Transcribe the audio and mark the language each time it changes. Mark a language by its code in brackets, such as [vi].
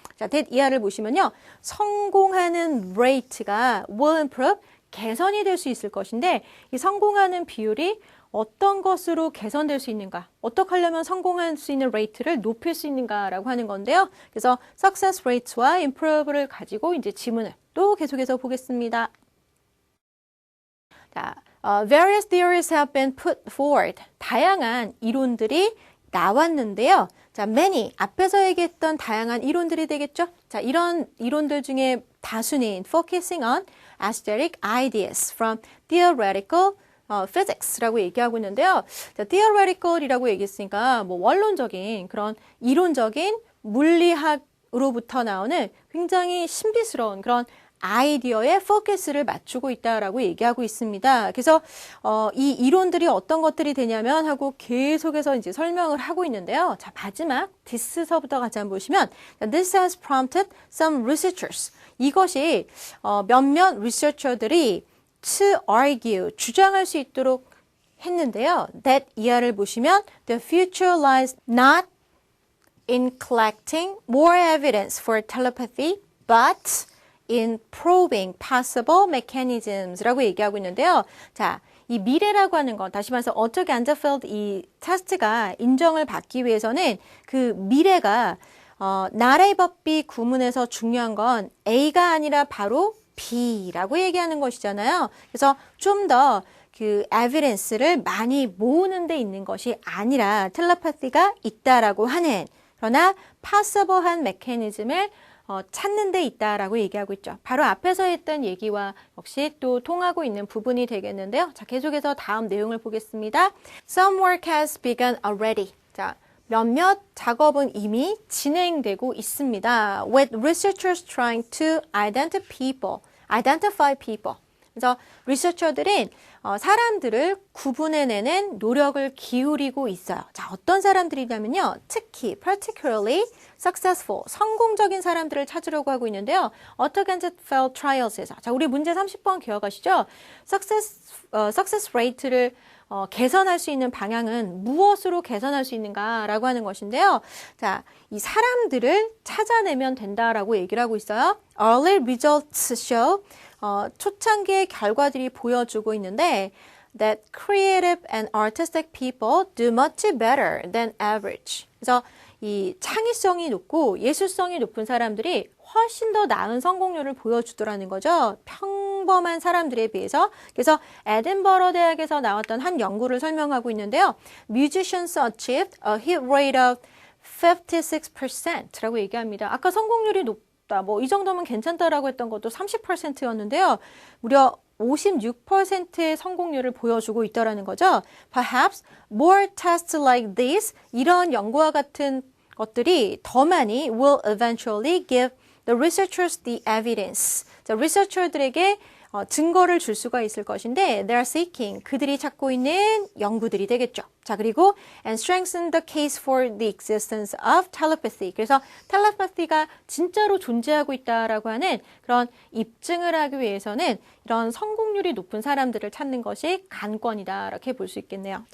[ko] 자, that 이하를 보시면요. 성공하는 rate가 [en] will improve, [ko] 개선이 될 수 있을 것인데 이 성공하는 비율이 어떤 것으로 개선될 수 있는가? 어떻게 하려면 성공할 수 있는 레이트를 높일 수 있는가라고 하는 건데요. 그래서 success rate와 improve를 가지고 이제 지문을 또 계속해서 보겠습니다. [en] 자, various theories have been put forward. [ko] 다양한 이론들이 나왔는데요. 자, many 앞에서 얘기했던 다양한 이론들이 되겠죠. 자, 이런 이론들 중에 다수는 [en] focusing on aesthetic ideas from theoretical physics [ko] 라고 얘기하고 있는데요. 자, theoretical이라고 얘기했으니까 뭐 원론적인 그런 이론적인 물리학으로부터 나오는 굉장히 신비스러운 그런 아이디어에 포커스를 맞추고 있다라고 얘기하고 있습니다. 그래서 이 이론들이 어떤 것들이 되냐면 하고 계속해서 이제 설명을 하고 있는데요. 자, 마지막 this서부터 같이 한번 보시면 [en] this has prompted some researchers. [ko] 이것이 몇몇 리서처들이 [en] to argue, [ko] 주장할 수 있도록 했는데요. [en] that [ko] 이하를 보시면 [en] the future lies not in collecting more evidence for telepathy, but in probing possible mechanisms라고 얘기하고 있는데요. [ko] 자, 이 미래라고 하는 건 다시 말해서 어떻게 안더필드 이 테스트가 인정을 받기 위해서는 그 미래가 나라의 법비 구문에서 중요한 건 A가 아니라 바로 B라고 얘기하는 것이잖아요. 그래서 좀 더 그 에비던스를 많이 모으는 데 있는 것이 아니라 텔레파시가 있다라고 하는 그러나 possible한 메커니즘을 찾는 데 있다라고 얘기하고 있죠. 바로 앞에서 했던 얘기와 역시 또 통하고 있는 부분이 되겠는데요. 자, 계속해서 다음 내용을 보겠습니다. [en] Some work has begun already. [ko] 자, 몇몇 작업은 이미 진행되고 있습니다. [en] With researchers trying to identify people. [ko] 그래서 리서처들은 사람들을 구분해내는 노력을 기울이고 있어요. 자, 어떤 사람들이냐면요. 특히 [en] particularly successful, [ko] 성공적인 사람들을 찾으려고 하고 있는데요. 어떻게 이제 [en] failed trials [ko] 에서 자, 우리 문제 30번 기억하시죠? success rate를 개선할 수 있는 방향은 무엇으로 개선할 수 있는가라고 하는 것인데요. 자, 이 사람들을 찾아내면 된다라고 얘기를 하고 있어요. [en] Early results show [ko] 초창기의 결과들이 보여주고 있는데 [en] that creative and artistic people do much better than average. [ko] 그래서 이 창의성이 높고 예술성이 높은 사람들이 훨씬 더 나은 성공률을 보여주더라는 거죠. 평범한 사람들에 비해서. 그래서 에든버러 대학에서 나왔던 한 연구를 설명하고 있는데요. [en] Musicians achieved a hit rate of 56%라고 얘기합니다. [ko] 아까 성공률이 높다. 뭐 이 정도면 괜찮다라고 했던 것도 30%였는데요. 무려 56%의 성공률을 보여주고 있다라는 거죠. [en] Perhaps more tests like this, [ko] 이런 연구와 같은 것들이 더 많이 [en] will eventually give the researchers the evidence. [ko] 자, 리서처들에게 증거를 줄 수가 있을 것인데 [en] they are seeking, [ko] 그들이 찾고 있는 연구들이 되겠죠. 자, 그리고 [en] and strengthen the case for the existence of telepathy. [ko] 그래서 텔레파시가 진짜로 존재하고 있다라고 하는 그런 입증을 하기 위해서는 이런 성공률이 높은 사람들을 찾는 것이 관건이다 이렇게 볼 수 있겠네요.